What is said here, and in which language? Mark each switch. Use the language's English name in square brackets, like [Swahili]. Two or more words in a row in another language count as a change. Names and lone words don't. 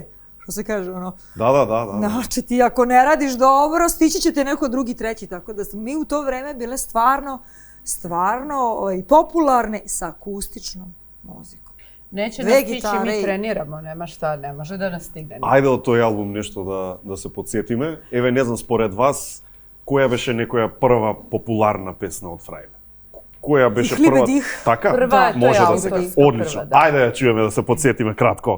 [Serbian] Što se kaže, ono... Da. Znači, ti ako ne radiš dobro, stići će te neko drugi, treći. Tako da smo mi u to vreme bile stvarno i popularne sa akustičnom muzikom. Neće nas stići, mi treniramo, nema šta, ne može da nas stigne. [Macedonian] Ajde od тој албум нешто да се подсетиме. Еве, не знам, според вас, која беше некоја прва популарна песна од Фрајле? Која беше прва? Така? Прва, може да се каже. Одлично. Ајде ја чуеме да се подсетиме кратко.